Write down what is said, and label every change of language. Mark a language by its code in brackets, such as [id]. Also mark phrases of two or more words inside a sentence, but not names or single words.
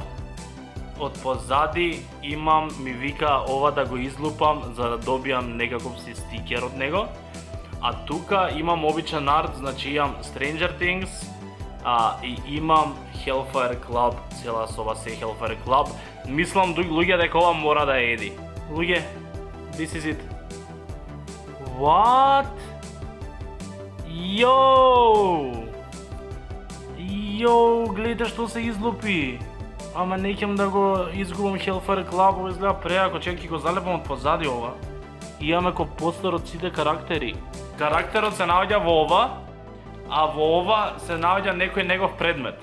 [mk] Од позади имам, ми вика ова да го излупам за да добијам некаков си стикер од него. А тука имам обичен арт, значи имам Stranger Things, и имам Hellfire Club, цела соба се Hellfire Club. Мислам луѓе дека ова мора да е Еди. Луѓе, [en] this is it. What? [mk] Йоу! Йоу, гледате што се излупи. Ама не ќам да го изгубам Hellfire Club, ова изгледа преако, чекай ќе го залепам од позади ова. Имаме ко постер од сите карактери. Карактерот се наоѓа во ова, а во ова се наоѓа некој негов предмет.